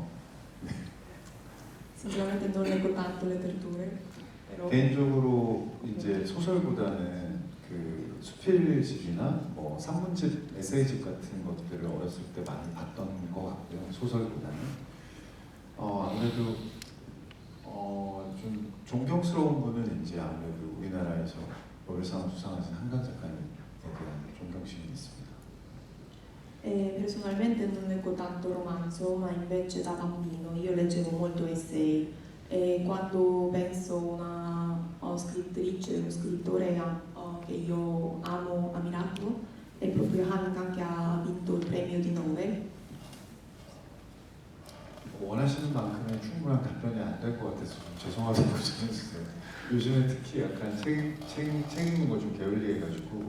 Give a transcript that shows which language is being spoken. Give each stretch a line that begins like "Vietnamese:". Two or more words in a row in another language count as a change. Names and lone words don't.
Italian: Sinceramente non leggo tanto letterature, però
Korean: 개인적으로 이제 소설보다는 그 수필집이나 뭐 산문집, 에세이집 같은 것들을 어렸을 때 많이 봤던 것 같고요. 소설보다는 아무래도 좀 존경스러운 분은 이제 아무래도 우리나라에서 노벨상 수상하신 한강 작가님에 대한 존경심이 있습니다.
Italian: personalmente non leggo tanto romanzo, ma invece da bambino io leggevo molto essay e quando penso a una scrittrice, uno scrittore che io amo, ammirato, è proprio Hannah che ha vinto il premio di Nobel.
Korean: 원하시는 만큼의 충분한 답변이 안 될 것 같아서 좀 죄송하다고 전해주세요. 요즘에 특히 약간 책 읽는 거 좀 게을리해가지고